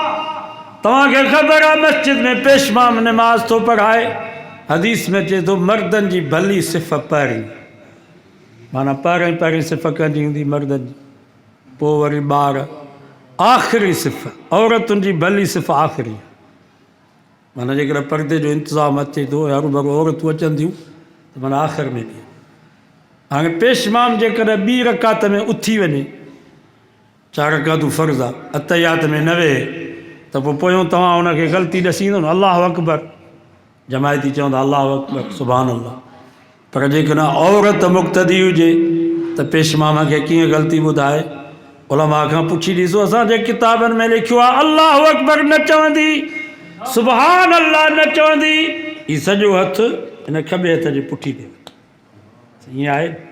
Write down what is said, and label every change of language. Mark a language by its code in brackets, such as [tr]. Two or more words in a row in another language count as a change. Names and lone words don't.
[sd] तव्हांखे ख़बर आहे मस्जिद में पेशमाम नमाज़ थो पढ़ाए, हदीस में चए थो मर्दनि जी भली सिफ़ पहिरीं, माना पहिरीं सिफ़ कंहिंजी हूंदी मर्दनि जी, पोइ वरी ॿार, आख़िरी सिफ़ औरतुनि जी भली सिफ़ आख़िरी, माना जेकर पर्दे जो इंतज़ाम अचे थो, हरू भरू औरतूं अचनि थियूं त माना आख़िर में बि। हाणे पेशमाम जेकॾहिं ॿी रकात में उथी वञे, 4 रकातूं फ़र्ज़ आहे, अतहियात में न वेहे त पोइ पोयों तव्हां हुनखे ग़लती ॾसींदो न, [ar] الله أكبر [sd] जमायती चवंदा [ar] الله أكبر سبحان الله. [sd] पर जेकॾहिं औरत मुक़्तदी हुजे त पेशमाम खे कीअं ग़लती ॿुधाए? उलमा खां पुछी ॾिसो, असांजे किताबनि में लिखियो आहे [ar] الله أكبر [sd] न चवंदी, [ar] سبحان الله [sd] न चवंदी, ही सॼो हथु हिन खॿे हथ जे पुठी ते, ईअं आहे।